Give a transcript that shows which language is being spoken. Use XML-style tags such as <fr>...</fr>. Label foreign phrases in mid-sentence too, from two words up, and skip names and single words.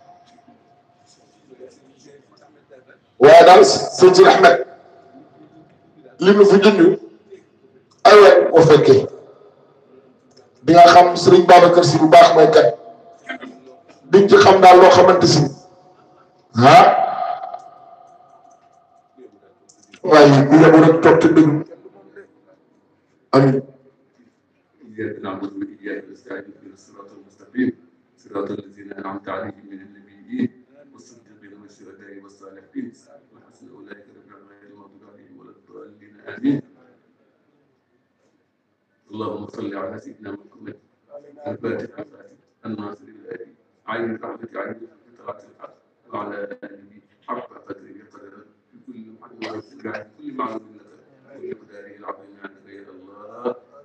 <wo>waaye daal sëñ si Ahmed li nu fi junj ay weer boo fekkee di nga xam Serigne Babacar Sy bu baax mooy kat diñ ci xam daal loo xamante si ah waaye bu yeboo rek toog te déglu amiin</wo> <ar>إياك نعبد وإياك نستعين اهدنا الصراط المستقيم صراط الذين أنعمت عليهم من النبيين والصديقين والشهداء والصالحين وحسن أولئك رفيقا غير المغضوب عليهم ولا الضالين آمين اللهم صل على سيدنا محمد الفاتح الفاتح الناصر الهادي عين الرحمة عين طلعت الحق وعلى آله حق قدره قدرا بكل معلوم كل معلوم لك ومقداره العظيم عندك يا الله</ar>